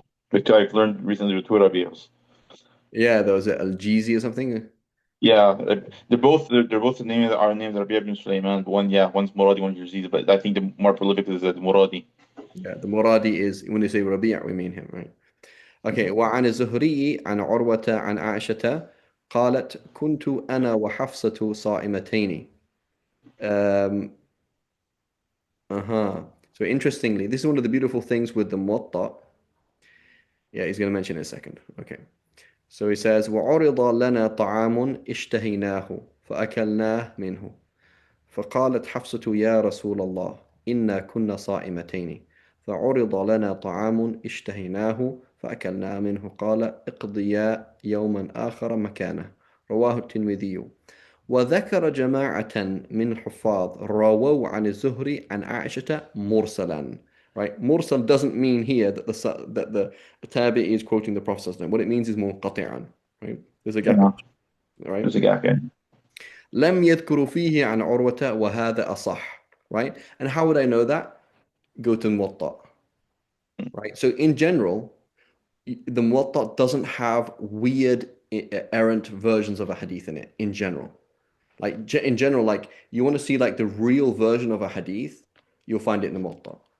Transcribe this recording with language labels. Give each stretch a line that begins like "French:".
English: Which I've learned recently with two Rabi'os. Yeah. There was Al-Jizi or something. Yeah, they're both the name are named Rabi' ibn Sulaiman. But one's Muradi, one's Yazid. But I think the more prolific is the Muradi. Yeah, the Muradi is when they say Rabi', we mean him, right? Okay.
Arabic: وعن الزهري عن عروة عن عائشة قالت كنت أنا وحفصة صائمتين.
English: Um, So interestingly, this is one of the beautiful things with the Muwatta. Yeah, he's going to mention in a second. Okay. So he says,
Arabic: وعرض لنا طعام اشتهيناه فأكلناه منه. فقالت حفصة يا رسول الله إنا كنا صائمتين فعرض لنا طعام اشتهيناه فأكلنا منه قال اقضيا يوما آخر مكانه. رواه الترمذي. وذكر جماعة من الحفاظ رووا عن الزهري عن عائشة مرسلا.
English: Right? Mursal doesn't mean here that the tabi is quoting the Prophet. What it means is munqati'an. Right? There's a gap. Yeah, Right? there's a gap. Yeah.
Arabic: لم يذكروا فيه عن عروة وهذا أصح.
English: Right? And how would I know that? Go to Muwatta. Right? So in general, the Muwatta doesn't have weird errant versions of a hadith in it in general. Like in general, like you want to see like the real version of a hadith, you'll find it in the Muwatta.